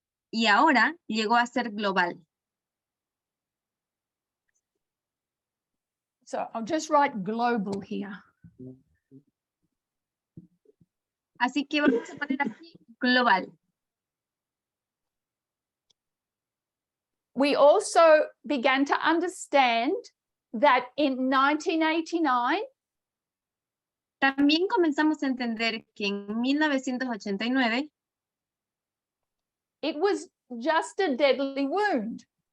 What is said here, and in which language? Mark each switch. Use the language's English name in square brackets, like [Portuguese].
[Spanish] Y ahora llegó a ser global. [English] So I'll just write global here. [Spanish] Así que vamos a poner aquí global. [English] We also began to understand that in 1989, [Spanish] También comenzamos a entender que en 1989 [English] it was just a deadly wound.